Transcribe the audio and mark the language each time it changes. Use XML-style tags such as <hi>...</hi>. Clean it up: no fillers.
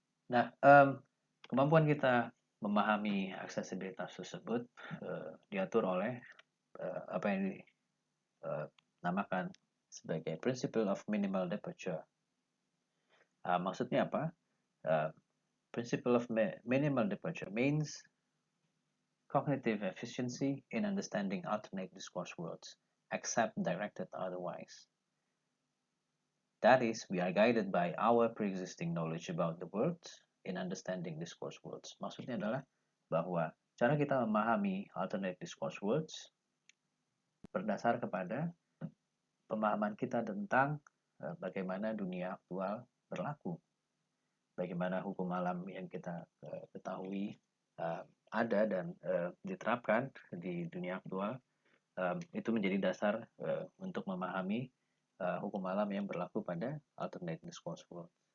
<id>Nah, kemampuan kita memahami aksesibilitas tersebut diatur oleh apa yang dinamakan sebagai principle of minimal departure. Maksudnya apa?</id> <en>Principle of minimal departure means cognitive efficiency in understanding alternate discourse worlds, except directed otherwise. That is, we are guided by our pre-existing knowledge about the world in understanding discourse worlds.</en> <id>Maksudnya adalah bahwa cara kita memahami alternate discourse worlds berdasar kepada pemahaman kita tentang bagaimana dunia aktual berlaku, bagaimana hukum alam yang kita ketahui ada dan diterapkan di dunia aktual, itu menjadi dasar untuk memahami hukum alam yang berlaku pada alternate discourse world.</id>